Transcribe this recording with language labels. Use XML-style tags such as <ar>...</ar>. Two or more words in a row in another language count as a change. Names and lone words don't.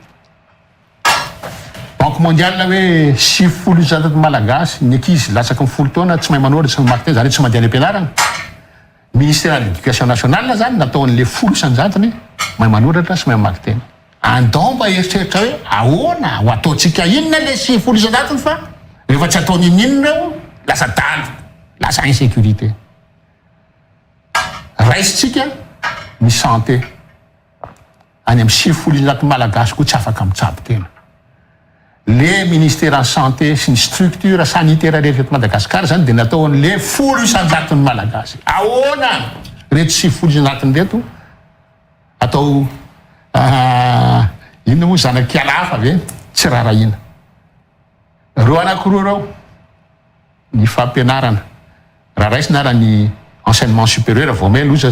<fr>banque mondiale</fr> <mg>hoe 7% malagasy ny ankizy latsaky 10 taona tsy mahay manora tsy mamaky teny zany tsy mandeha any ampianarana</mg> <fr>ministère de l'éducation nationale</fr> <mg>zany nataon'le 10% mahay manoratra sy mahay mamaky teny andao mba eritreritra hoe ahoana ho ataotsika inona le 7% fa rehefa tsy ataony inona reo lasa daly lasa insécurité raisitsika ny santé any amin'ny 7% malagasy koa tsy afaka mitsabo tena le</mg> <fr>ministère en santé</fr> <mg>sy ny</mg> <fr>structure sanitaire</fr> <mg>rehetra eto Madagasikara zany de natao an'le 10% ny malagasy ahoana reto 7% reto atao inona moa zanaky alafa ve tsy rarahina reo anakiroa reo ny fampianarana raha raisina raha ny</mg> <fr>enseignement supérieur</fr> <mg>vao may loza</mg>